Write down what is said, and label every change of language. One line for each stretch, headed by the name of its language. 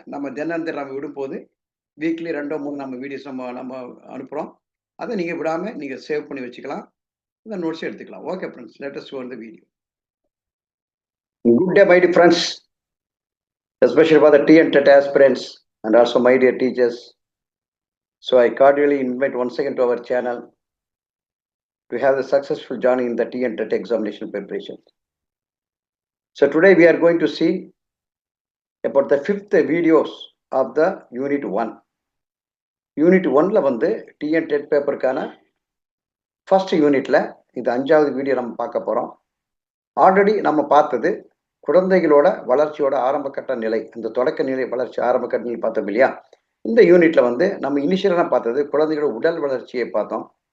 Tamil: நம்ம தினம் நம்ம விடும்போது வீக்லி 2-3 நம்ம வீடியோஸ் நம்ம அனுப்புகிறோம். அதை நீங்கள் விடாமல் நீங்கள் சேவ் பண்ணி வச்சுக்கலாம். இந்த நோட்ஸை எடுத்துக்கலாம்.
English: Okay friends, let us go to the video. Good day my dear friends, especially for the TNTET aspirants and also my dear teachers. So I cordially invite once again to our channel to have the successful journey in the TNTET examination preparation. So today we are going to see about the 5th videos of the Unit 1.
Tamil: Unit 1ல வந்து TNTET பேப்பருக்கான first யூனிட்ல இது 5வது video நம்ம பார்க்க போகிறோம். Already நம்ம பார்த்தது குழந்தைகளோட வளர்ச்சியோட ஆரம்பகட்ட நிலை, இந்த தொடக்க நிலை வளர்ச்சி ஆரம்பகட்ட நிலை பார்த்தோம் இல்லையா. இந்த யூனிட்ல வந்து நம்ம இனிஷியலாக பார்த்தது குழந்தைகளோட உடல் வளர்ச்சியை பார்த்தோம்.